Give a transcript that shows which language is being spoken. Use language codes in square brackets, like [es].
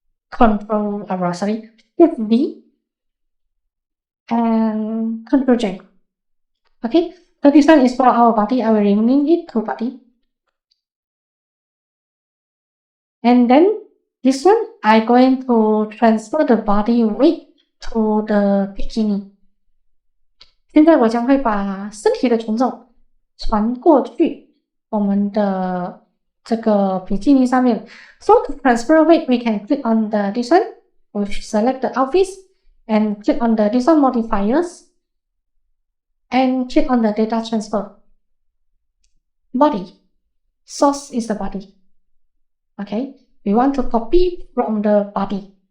[en] Control, Shift D. And Control J. Okay, so this one is for our body. I will rename it to body. And then this one, I'm going to transfer the body weight to the bikini. [zh] 现在我将会把身体的权重传过去我们的这个比基尼上面。 [en] So to transfer weight, we can click on this one. We select the outfits and click on this one modifiers and click on the data transfer. Body. Source is the body. Okay, we want to copy from the body.